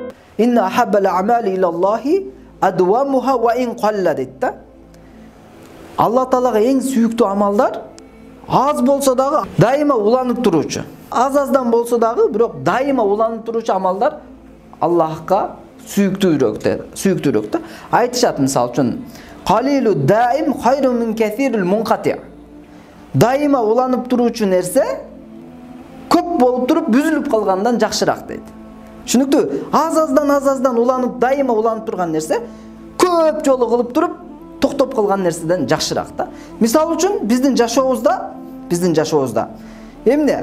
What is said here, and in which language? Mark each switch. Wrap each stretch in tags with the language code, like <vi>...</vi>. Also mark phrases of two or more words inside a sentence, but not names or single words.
<ar>إن أحب الأعمال إلى الله أدومها وإن قل</ar> <ky>дейди да. Аллах Таалага эң сүйүктүү амалдар аз болсо дагы дайыма уланып туручу. Аз-аздан болсо дагы, бирок дайыма уланып туручу амалдар Аллахка сүйүктүүрөөк да. Айтышат мисалы үчүн</ky> <ar>قليل الدائم خير من كثير المنقطع'.</ar> <ky>Дайыма уланып туручу нерсе көп болуп туруп бүзүлүп калгандан жакшыраак дейт. Түшүнүктүү? Аз-аздан уланып, дайыма уланып турган нерсе көп жолу кылып туруп токтоп калган нерседен жакшыраак да. Мисалы үчүн биздин жашообузда эмне?</ky>